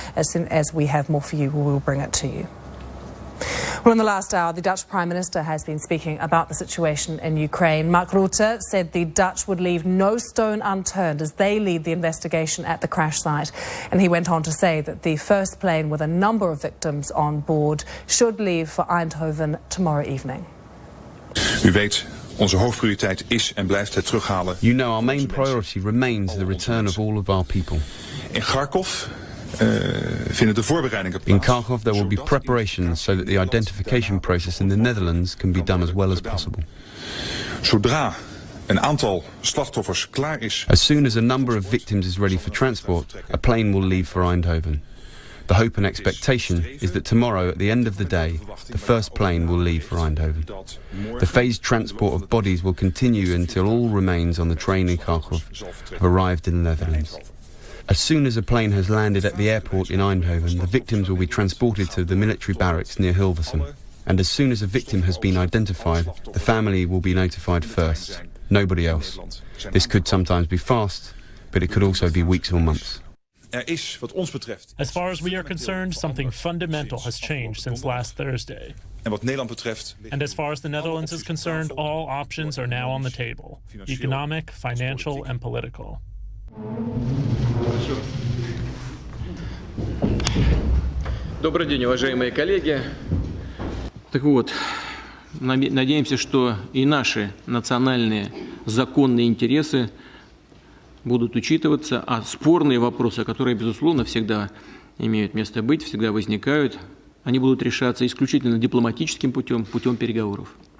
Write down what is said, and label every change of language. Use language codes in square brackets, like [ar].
[en] As soon as we have more for you, we will bring it to you. Well, in the last hour, the Dutch Prime Minister has been speaking about the situation in Ukraine. Mark Rutte said the Dutch would leave no stone unturned as they lead the investigation at the crash site. And he went on to say that the first plane with a number of victims on board should leave for Eindhoven tomorrow evening. [nl] U weet, onze hoofdprioriteit is en blijft het terughalen. [en] You know, our main priority remains the return of all of our people. [nl] In Kharkov vinden de voorbereidingen plaats. [en] In Kharkov there will be preparations so that the identification process in the Netherlands can be done as well as possible. [nl] Zodra een aantal slachtoffers klaar is. [en] As soon as a number of victims is ready for transport, a plane will leave for Eindhoven. The hope and expectation is that tomorrow, at the end of the day, the first plane will leave for Eindhoven. The phased transport of bodies will continue until all remains on the train in Kharkov have arrived in the Netherlands. As soon as a plane has landed at the airport in Eindhoven, the victims will be transported to the military barracks near Hilversum. And as soon as a victim has been identified, the family will be notified first, nobody else. This could sometimes be fast, but it could also be weeks or months. As far as we are concerned, something fundamental has changed since last Thursday. And as far as the Netherlands is concerned, all options are now on the table: economic, financial, and political. [ru] Добрый день, уважаемые коллеги. Так вот, надеемся, что и наши национальные законные интересы будут учитываться, а спорные вопросы, которые, безусловно, всегда имеют место быть, всегда возникают, они будут решаться исключительно дипломатическим путем, путем переговоров.